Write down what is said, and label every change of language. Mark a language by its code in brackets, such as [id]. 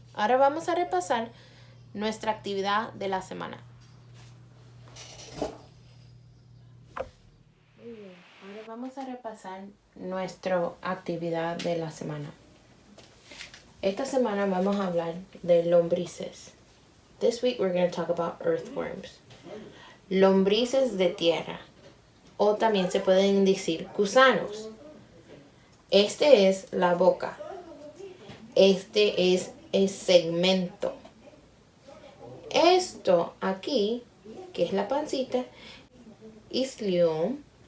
[es] Ahora vamos a repasar nuestra actividad de la semana. Muy bien. Ahora vamos a repasar nuestra actividad de la semana. Esta semana vamos a hablar de lombrices. [en] This week we're going to talk about earthworms. [es] Lombrices de tierra. O también se pueden decir gusanos. Este es la boca. Este es el segmento. Esto aquí, que es la pancita, islium.